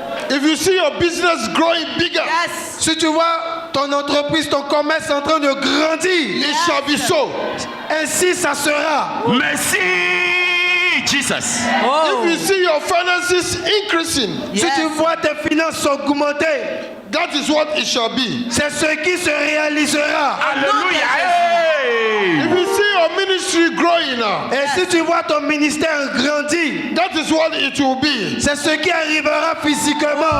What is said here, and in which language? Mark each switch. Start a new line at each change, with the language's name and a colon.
English: If you see your business growing bigger, Yes.
French: Si tu vois ton entreprise, ton commerce en train de grandir,
English: it shall be so.
French: ainsi ça sera. Merci, Jesus. Oh.
English: If you see your finances increasing,
French: Si
English: Yes.
French: tu vois tes finances augmenter,
English: that is what it shall be.
French: c'est ce qui se réalisera. Alléluia. Hey.
English: If you see your ministry growing now,
French: Et si tu vois ton ministère grandir,
English: that is what it will be.
French: c'est ce qui arrivera physiquement.